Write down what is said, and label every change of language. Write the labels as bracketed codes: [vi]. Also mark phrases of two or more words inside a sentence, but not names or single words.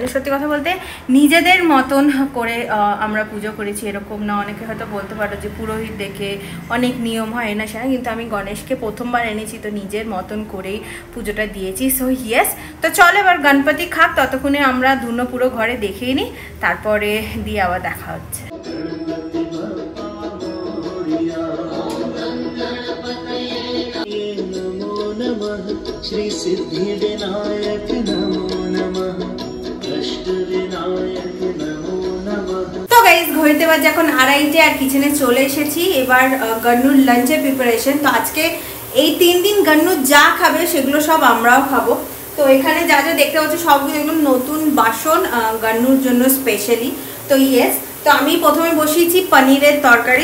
[bn] সত্যি কথা বলতে নিজেদের মতন করে আমরা পুজো করেছি, এরকম না। অনেকে হয়তো বলতে পারো যে পুরোহিত দেখে অনেক নিয়ম হয় না সেটা, কিন্তু আমি গণেশকে প্রথমবার এনেছি, তো নিজের মতন করেই পুজোটা দিয়েছি। [en] so yes, [bn] তো চলো এবার গণপতি খাক, ততক্ষণে আমরা ধুনো পুরো ঘরে দেখে নিই, তারপরে দিয়ে আবার দেখা হচ্ছে। [sa] श्री सिद्धि विनायक नमो नमः, कष्ट विनायक नमो नमः। [bn] তো গাইস, ঘড়িতে বাজে এখন 2:30 আর কিচেনে চলে এসেছি। এবার গন্নুর লাঞ্চের প্রিপারেশন। তো আজকে এই 3 দিন গন্নু যা খাবে সেগুলো সব আমরাও খাবো। তো এখানে যা যা দেখতে পাচ্ছ সবগুলো এগুলো নতুন বাসন গন্নুর জন্য স্পেশালি। তো ইয়েস, তো আমি প্রথমে বসিয়েছি পনিরের তরকারি।